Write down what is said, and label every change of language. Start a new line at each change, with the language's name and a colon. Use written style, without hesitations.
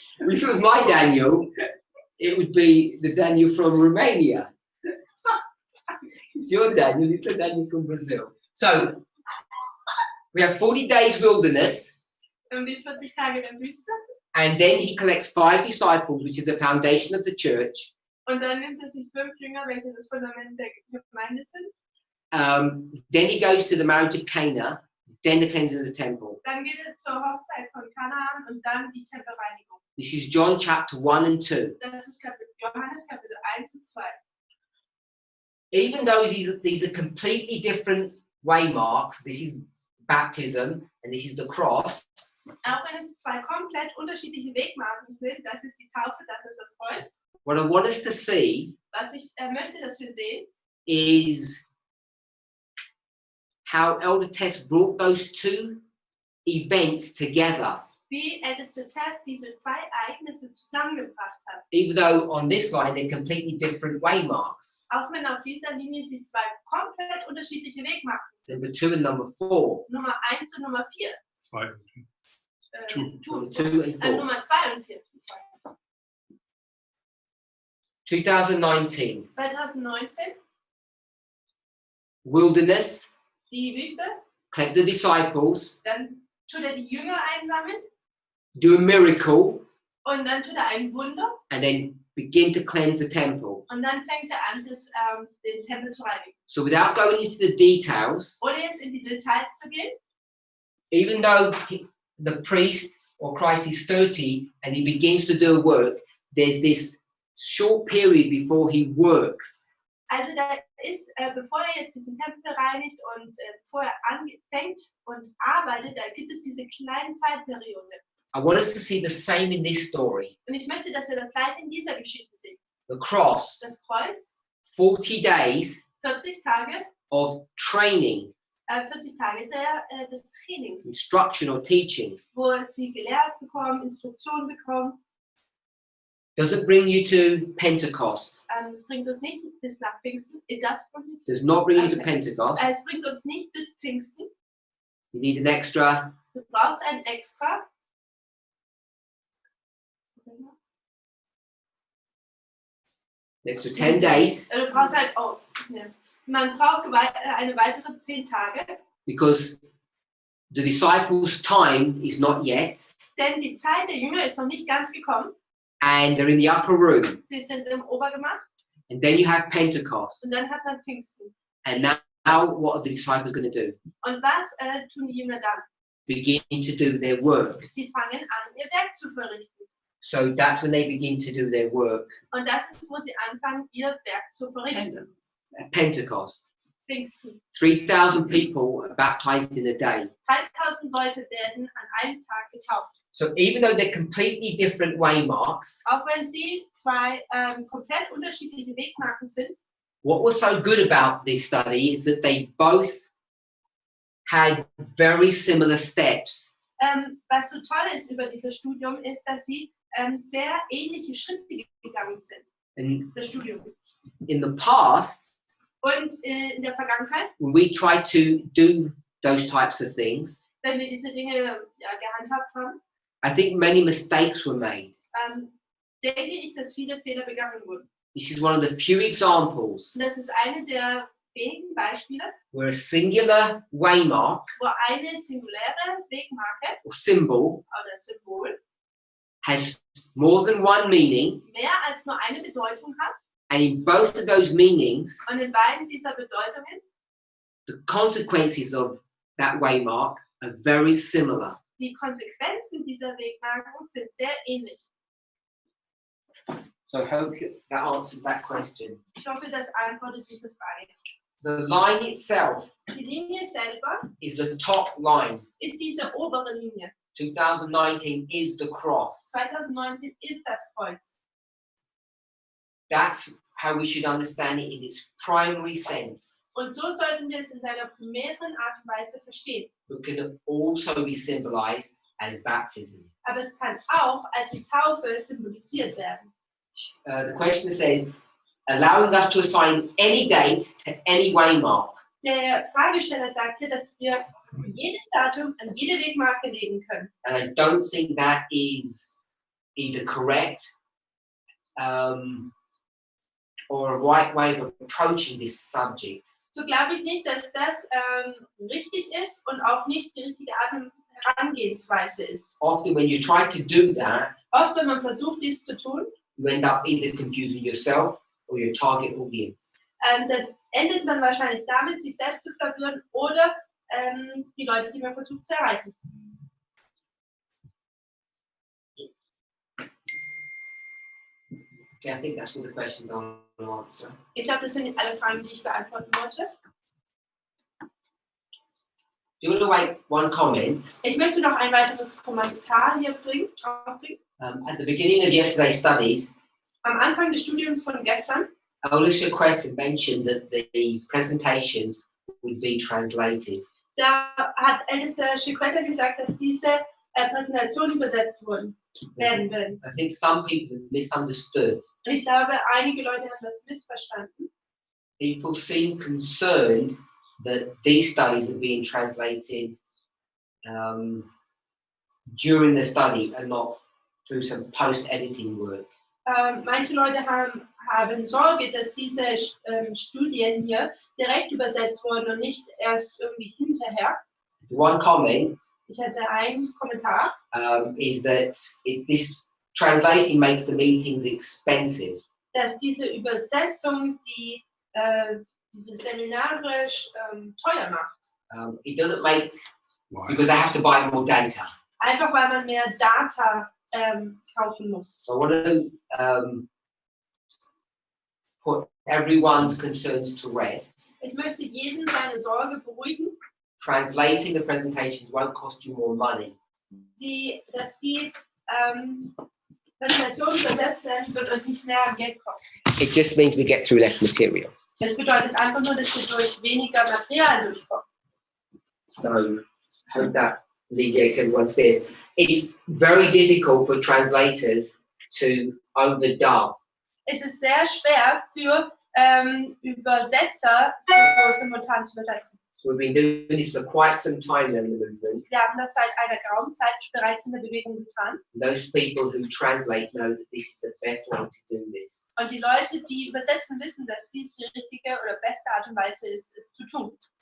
English: If it was my Daniel, it would be the Daniel from Romania. It's your Daniel, it's the Daniel from Brazil. So we have 40 days wilderness,
German: Die 40 Tage der Wüste.
English: and then he collects 5 disciples, which is the foundation of the church.
German: Und dann nimmt er sich 5 Jünger, welche das Fundament der Gemeinde sind.
English: Then he goes to the marriage of Cana, then the cleansing of the temple.
German: Dann geht er zur Hochzeit von Kanaan und dann die Tempelreinigung.
English: This is John chapter 1 and 2.
German: Das ist Johannes Kapitel 1 und 2.
English: Even though these are completely different waymarks, this is baptism and this is the cross,
German: Auch wenn es zwei komplett unterschiedliche Wegmarken sind, das ist die Taufe, das ist das Kreuz.
English: what I want us to see
German: Was ich möchte, dass wir sehen,
English: is how Elder Tess brought those 2 events together.
German: wie älteste Tess diese zwei Ereignisse zusammengebracht hat.
English: Even though on this line they're completely different waymarks.
German: Auch wenn auf dieser Linie sie zwei komplett unterschiedliche Wegmarken sind.
English: Number 2 and number 4.
German: Nummer 1 und Nummer 4. 2 und 4.
English: Number 2 and 4.
German: Nummer 2 und 4.
English: 2019.
German: 2019,
English: Wilderness,
German: die Wüste.
English: collect the disciples,
German: Dann tut er die Jünger einsammeln
English: do a miracle,
German: und dann tut er ein Wunder
English: and then begin to cleanse the temple.
German: und dann fängt er an, den Tempel zu reinigen.
English: So without going into the details,
German: Ohne jetzt in die Details zu gehen,
English: even though the priest or Christ is 30 and he begins to do a work, there's this short period before he works.
German: Also da ist, bevor er jetzt diesen Tempel reinigt und bevor er anfängt und arbeitet, da gibt es diese kleine Zeitperiode.
English: I want us to see the same in this story.
German: Und ich möchte, dass wir das gleiche in dieser Geschichte sehen.
English: The cross,
German: Das Kreuz,
English: 40 days
German: 40 Tage,
English: of training,
German: 40 Tage des Trainings,
English: instruction or teaching.
German: wo sie gelehrt bekommen, Instruktionen bekommen.
English: Doesn't bring you to Pentecost.
German: Es bringt uns nicht bis nach Pfingsten.
English: Does not bring you to Okay. Pentecost.
German: Es bringt uns nicht bis Pfingsten.
English: You need an extra.
German: Du brauchst ein Extra.
English: An extra 10 days.
German: Du brauchst halt, man braucht eine weitere 10 Tage.
English: Because the disciples' time is not yet.
German: Denn die Zeit der Jünger ist noch nicht ganz gekommen.
English: And they're in the upper room.
German: Sie sind im Obergemach.
English: And then you have Pentecost.
German: Und dann hat man Pfingsten.
English: And now what are the disciples going to do?
German: Und was tun die Jünger dann?
English: Begin to do their work.
German: Sie fangen an, ihr Werk zu verrichten.
English: So that's when they begin to do their work.
German: Und das ist, wo sie anfangen, ihr Werk zu verrichten.
English: At Pentecost.
German: Pfingsten.
English: 3,000 people are baptized in a day.
German: 3000 Leute werden an einem Tag getauft.
English: So even though they're completely different waymarks,
German: Auch wenn sie zwei komplett unterschiedliche Wegmarken sind.
English: what was so good about this study is that they both had very similar steps.
German: Was so toll ist über dieses Studium, ist, dass sie sehr ähnliche Schritte gegangen sind.
English: And
German: Das Studium.
English: in the past,
German: Und in der Vergangenheit,
English: when we tried to do those types of things,
German: wenn wir diese Dinge gehandhabt haben,
English: I think many mistakes were made.
German: denke ich, dass viele Fehler begangen wurden.
English: This is one of the few examples
German: Und das ist eine der wenigen Beispiele,
English: where a singular waymark
German: wo eine singuläre Wegmarke
English: or symbol
German: oder Symbol
English: has more than one meaning,
German: mehr als nur eine Bedeutung hat.
English: and in both of those meanings,
German: Und in beiden dieser Bedeutungen,
English: the consequences of that waymark are very similar.
German: die Konsequenzen dieser Wegmarken sind sehr ähnlich.
English: So I hope that answers that question.
German: Ich hoffe, das antwortet diese Frage.
English: The line itself
German: Die Linie selber
English: is the top line.
German: ist diese obere Linie.
English: 2019 is the cross.
German: 2019 ist das Kreuz.
English: That's how we should understand it in its primary sense.
German: Und so sollten wir es in seiner primären Art und Weise verstehen.
English: But can also be symbolized as baptism.
German: Aber es kann auch als die Taufe symbolisiert werden.
English: The question says, allowing us to assign any date to any waymark.
German: Der Fragesteller sagt hier, dass wir jedes Datum an jede Wegmarke legen können.
English: And I don't think that is either correct or a right way of approaching this subject.
German: So glaube ich nicht, dass das richtig ist und auch nicht die richtige Art und Herangehensweise ist.
English: Often when you try to do that,
German: Oft, wenn man versucht, dies zu tun,
English: you end up either confusing yourself or your target audience.
German: dann endet man wahrscheinlich damit, sich selbst zu verwirren oder die Leute, die man versucht zu erreichen.
English: Okay, I think that's all the questions I want to answer.
German: Ich glaube, das sind alle Fragen, die ich beantworten wollte.
English: Do you want to make one comment?
German: Ich möchte noch ein weiteres Kommentar hier aufbringen.
English: At the beginning of yesterday's studies,
German: Am Anfang des Studiums von gestern
English: Alicia Quest mentioned that the presentations would be translated.
German: da hat Alistair Chiquetta gesagt, dass diese Präsentationen übersetzt werden würden.
English: I think some people misunderstood.
German: Und ich glaube, einige Leute haben das missverstanden.
English: People seem concerned that these studies are being translated during the study and not through some post-editing work.
German: Manche Leute haben Sorge, dass diese Studien hier direkt übersetzt wurden und nicht erst irgendwie hinterher.
English: One comment
German: Ich hatte einen Kommentar,
English: is that if this translating makes the meetings expensive.
German: dass diese Übersetzung diese Seminare teuer macht.
English: It doesn't make, because they have to buy more data.
German: Einfach weil man mehr Data kaufen muss.
English: So I want to put everyone's concerns to rest.
German: Ich möchte jeden seine Sorge beruhigen,
English: Translating the presentations won't cost you more money.
German: dass die Präsentation übersetzt werden, wird euch nicht mehr Geld kosten.
English: It just means we get through less material.
German: Das bedeutet einfach nur, dass wir durch weniger Material durchkommen.
English: So I hope that alleviates everyone's fears. It's very difficult for translators to overdub.
German: Es ist sehr schwer für Übersetzer, so simultan zu übersetzen.
English: We've been doing this for quite some time now in the movement.
German: Wir haben das seit einer geraumen Zeit bereits in der Bewegung getan.
English: Those people who translate know that this is the best way to do this.
German: Und die Leute, die übersetzen, wissen, dass dies die richtige oder beste Art und Weise ist, es zu tun.